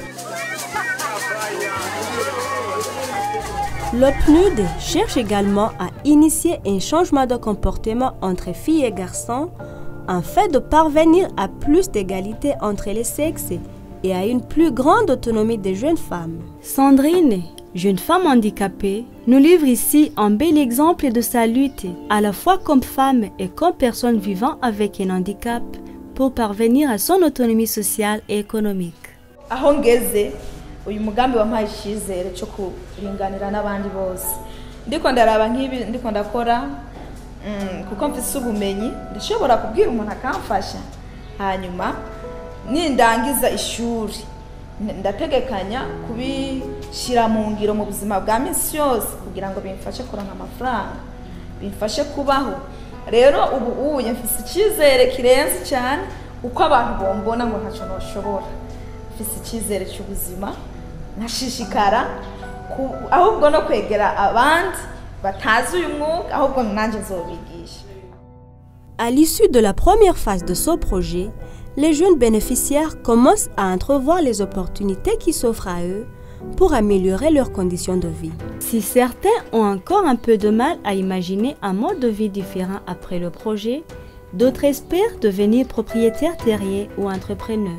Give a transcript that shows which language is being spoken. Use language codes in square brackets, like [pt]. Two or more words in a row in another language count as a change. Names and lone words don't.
[fr] Le PNUD cherche également à initier un changement de comportement entre filles et garçons afin de parvenir à plus d'égalité entre les sexes et à une plus grande autonomie des jeunes femmes. Sandrine, jeune femme handicapée, nous livre ici un bel exemple de sa lutte, à la fois comme femme et comme personne vivant avec un handicap, pour parvenir à son autonomie sociale et économique. [rn] Uyu mugambi wampaye icyizere cyo kuringanira n'abandi bose ndiko ndaraba nk'ibi ndiko ndakora kuko mfise ubumenyi ndashobora kubwira umuntu akamfasha hanyuma nindangiza ishuri ndategekanya kubishira mu ngiro mu buzima bwa minsi yose kugira ngo bimfashe kuronka amafaranga bimfashe kubaho rero ubu mfise icyizere kirenze cyane uko abantu bombona ngo ntacyo noshobora mfise icyizere cy'ubuzima nashishikara ahubwo no kwegera abandi batazi uyu mwuga ahubwo nanjye nzobigisha. [fr] À l'issue de la première phase de ce projet, les jeunes bénéficiaires commencent à entrevoir les opportunités qui s'offrent à eux pour améliorer leurs conditions de vie. Si certains ont encore un peu de mal à imaginer un mode de vie différent après le projet, d'autres espèrent devenir propriétaires terriers ou entrepreneurs.